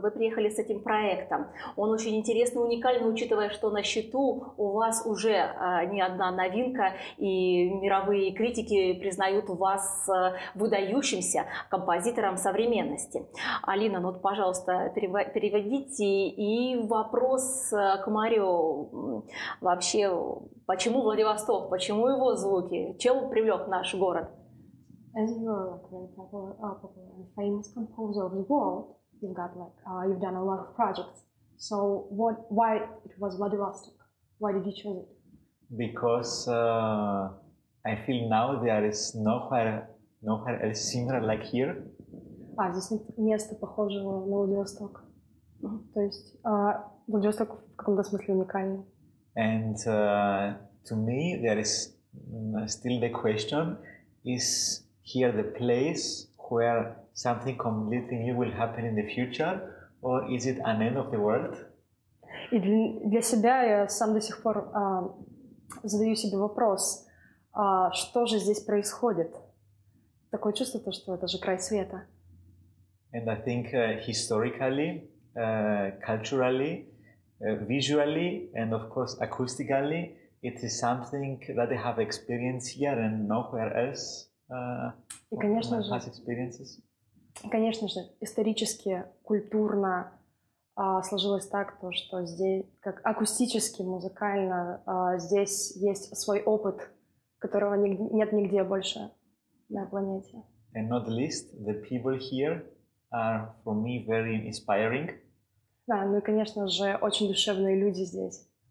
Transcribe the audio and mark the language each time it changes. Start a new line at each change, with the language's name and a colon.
Russian: Вы приехали с этим проектом. Он очень интересный, уникальный, учитывая, что на счету у вас уже не одна новинка, и мировые критики признают вас выдающимся композитором современности. Алина, ну вот, пожалуйста, переводите. И вопрос к Марио. Вообще, почему Владивосток? Почему его звуки? Чем привлек наш город?
English: As you're like very popular and famous composer of the world, you've got you've done a lot of projects. So why it was Vladivostok? Why did you choose it? Because I feel now there is nowhere else similar like here.
Russian: Здесь нет места похожего на Владивосток. То есть Владивосток в каком-то смысле уникальный.
English: And to me there is still the question, is here the place where something completely new will happen in the future, or is it an end of the world?
Russian: И для себя я сам до сих пор задаю себе вопрос, что же здесь происходит? Такое чувство, что это же край света.
English: And I think historically, culturally, visually, and of course acoustically, it is something that I have experienced here and nowhere else.
Russian: И, конечно же,
English: past experiences.
Russian: Конечно же, исторически, культурно сложилось так, что здесь, как акустически, музыкально, здесь есть свой опыт, которого нет нигде больше на планете.
English: And not least, the people here are, for me, very inspiring.
Russian: Да, ну и, конечно же, очень душевные люди здесь.